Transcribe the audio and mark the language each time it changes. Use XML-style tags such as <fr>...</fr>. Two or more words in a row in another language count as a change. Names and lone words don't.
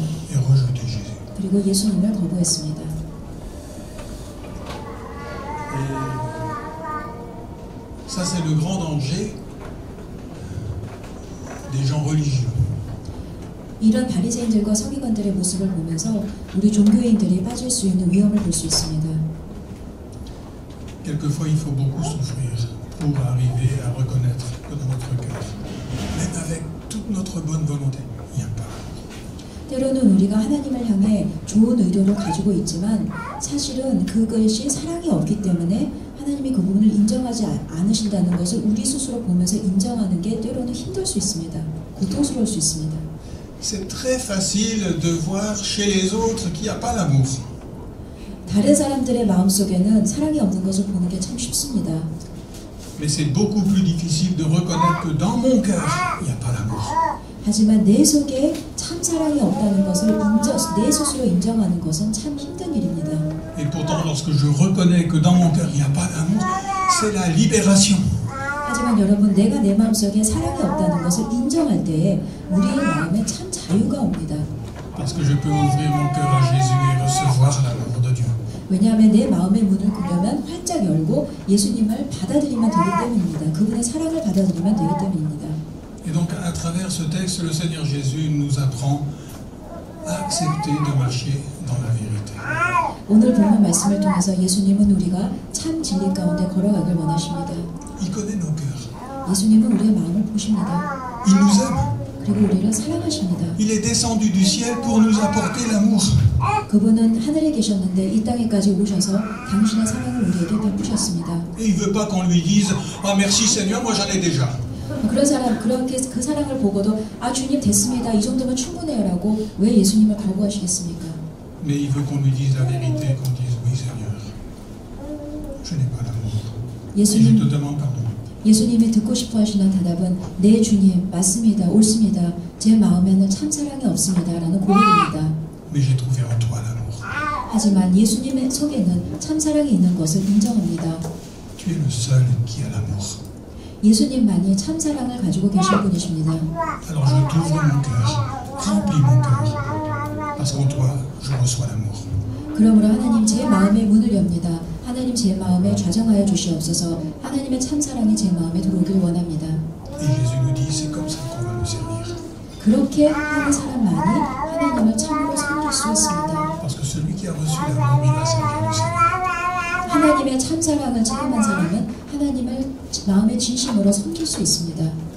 <fr>Et rejeter Jésus.</fr> <ko>그리고 예수님을 거부했습니다.</ko> <fr>Et ça, c'est le grand danger des gens religieux.</fr> <ko>이런 바리새인들과 서기관들의 모습을 보면서 우리 종교인들이 빠질 수 있는 위험을 볼 수 있습니다.</ko> <fr>Quelquefois, il faut beaucoup souffrir pour arriver à reconnaître que dans notre cœur, même avec toute notre bonne volonté, il n'y a pas.</fr> <ko>때로는 우리가 하나님을 향해 좋은 의도를 가지고 있지만 사실은 그것이 사랑이 없기 때문에 하나님이 그 부분을 인정하지 않으신다는 것을 우리 스스로 보면서 인정하는 게 때로는 힘들 수 있습니다. 고통스러울 수 있습니다.</ko> <fr>C'est très facile de voir chez les autres qu'il n'y a pas d'amour.</fr> <ko>다른 사람들의 마음속에는 사랑이 없는 것을 보는 게 참 쉽습니다.</ko> <fr>Mais c'est beaucoup plus difficile de reconnaître que dans mon cœur, il n'y a pas d'amour.</fr> <ko>하지만 내 속에 참 사랑이 없다는 것을 내 스스로 인정하는 것은 참 힘든 일입니다.</ko> <fr>Et pourtant, lorsque je reconnais que dans mon cœur, il n'y a pas d'amour, c'est la libération.</fr> <ko>하지만 여러분, 내가 내 마음속에 사랑이 없다는 것을 인정할 때에 우리의 마음에 참 자유가 옵니다.</ko> <fr>Parce que je peux ouvrir mon cœur à Jésus et recevoir l'amour de Dieu.</fr> <ko>왜냐하면 내 마음의 문을 그러면 활짝 열고 예수님을 받아들이면 되기 때문입니다. 그분의 사랑을 받아들이면 되기 때문입니다.</ko> <fr>Et donc, à travers ce texte, le Seigneur Jésus nous apprend à accepter de marcher dans la vérité.</fr> <ko>오늘 본문 말씀을 통해서 예수님은 우리가 참 진리 가운데 걸어가길 원하십니다.</ko> <fr>Il connaît nos cœurs.</fr> <ko>예수님은 우리의 마음을 보십니다.</ko> <fr>Il nous aime.</fr> <ko>그리고 우리를 사랑하십니다.</ko> <fr>Il est descendu du ciel pour nous apporter l'amour.</fr> <ko>그분은 하늘에 계셨는데 이 땅에까지 오셔서 당신의 사랑을 우리에게 베푸셨습니다.</ko> <fr>Et il ne veut pas qu'on lui dise « Ah merci Seigneur, moi j'en ai déjà ».</fr> <ko>그런 사람, 그렇게 그 사랑을 보고도 아 주님 됐습니다. 이 정도면 충분해요라고 왜 예수님을 거부하시겠습니까?</ko> <fr>Mais il veut qu'on lui dise la vérité, qu'on dise oui Seigneur, je n'ai pas d'amour. Et je te demande pardon.</fr> <ko>예수님이 듣고 싶어 하시는 대답은 네 주님 맞습니다. 옳습니다. 제 마음에는 참 사랑이 없습니다. 라는 고백입니다.</ko> <fr>Mais j'ai trouvé en toi l'amour.</fr> <ko>하지만 예수님의 속에는 참 사랑이 있는 것을 인정합니다.</ko> <fr>Tu es le seul qui a l'amour.</fr> <ko>예수님만이 참 사랑을 가지고 계신 분이십니다.</ko> <fr>Alors je t'ouvre mon cœur, remplis mon cœur, parce qu'en toi je reçois l'amour.</fr> <ko>그러므로 하나님 제 마음의 문을 엽니다. 하나님 제 마음에 좌정하여 주시옵소서. 하나님의 참 사랑이 제 마음에 들어오길 원합니다.</ko> <fr>Et Jésus nous dit, c'est comme ça qu'on va le servir.</fr> <ko>그렇게 하는 사람만이 하나님을 참으로 섬길 수 있습니다.</ko> <fr>Parce que celui qui a reçu l'amour, il va servir le Seigneur.</fr> <ko>하나님의 참 사랑을 체험한 사람은 하나님을 마음의 진심으로 섬길 수 있습니다.</ko>